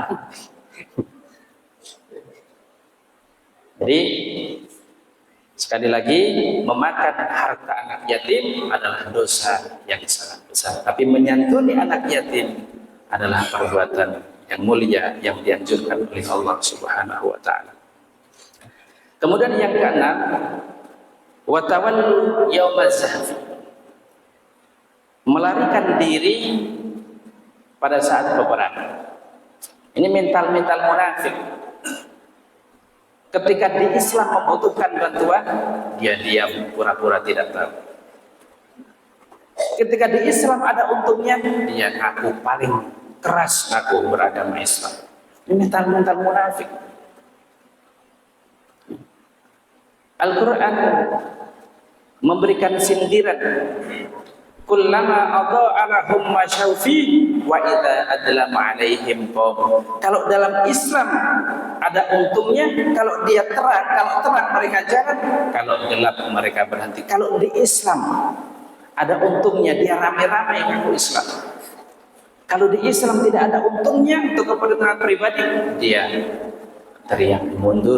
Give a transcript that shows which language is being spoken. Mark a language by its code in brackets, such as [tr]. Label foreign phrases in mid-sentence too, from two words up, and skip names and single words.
[id] Jadi sekali lagi, memakan harta anak yatim adalah dosa yang sangat besar. Tapi menyantuni anak yatim adalah perbuatan yang mulia yang dianjurkan oleh Allah [ar] سبحانه وتعالى. [id] Kemudian yang keenam, [ar] والتولي يوم الزحف. [id] Melarikan diri pada saat peperangan. Ini mental-mental munafik. Ketika di Islam membutuhkan bantuan, dia diam, pura-pura tidak tahu. Ketika di Islam ada untungnya, dia ngaku paling keras, ngaku beragama Islam. Ini mental-mental munafik. Al-Quran memberikan sindiran. [ar] كلما أضاء لهم مشوا فيه وإذا أظلم عليهم قوم. [id] Kalau dalam Islam ada untungnya, kalau dia terang, kalau terang mereka jalan, kalau gelap mereka berhenti. Kalau di Islam ada untungnya, dia rame-rame ngaku Islam. Kalau di Islam tidak ada untungnya untuk kepentingan pribadi, dia teriak mundur.